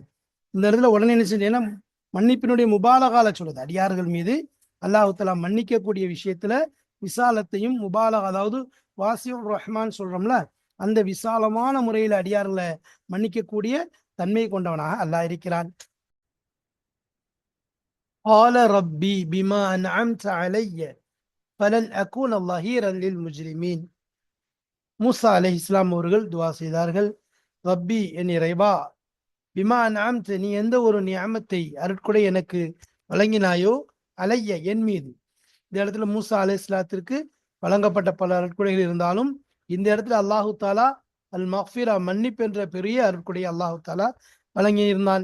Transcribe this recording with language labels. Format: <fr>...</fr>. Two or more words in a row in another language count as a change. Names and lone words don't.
<ta>இந்த இடத்துல உடனே என்ன செஞ்சேன்னா மன்னிப்பினுடைய முபாலகால சொல்லுது. அடியார்கள் மீது</ta> <ar>الله تعالى</ar> <ta>மன்னிக்கக்கூடிய விஷயத்துல விசாலத்தையும் முபாலகா, அதாவது</ta> <ar>واسع الرحمن</ar> <ta>சொல்றோம்ல, அந்த விசாலமான முறையில் அடியார்களை மன்னிக்கக்கூடிய தன்மை கொண்டவனாக அல்லாஹ் இருக்கிறான்.</ta> <ar>قال ربي بما أنعمت علي فلن أكون ظهيرا للمجرمين.</ar> <ta>மூசா அலைஹிஸ்ஸலாம் அவர்கள் துவா செய்தார்கள். ரப்பி, என் இறைவா,</ta> <ar>بما أنعمت,</ar> <ta>நீ எந்த ஒரு நியமத்தை, அருட்கொடை எனக்கு வழங்கினாயோ, அலைய, என் மீது. இந்த இடத்துல மூசா அலைஹிஸ்ஸலாத்திற்கு வழங்கப்பட்ட பல அருட்கொடைகள் இருந்தாலும் இந்த இடத்துல</ta> <ar>الله تعالى المغفرة,</ar> <ta>மன்னிப்பு என்ற பெரிய அருட்கொடையை</ta> <ar>الله تعالى</ar> <ta>வழங்கி இருந்தான்.</ta>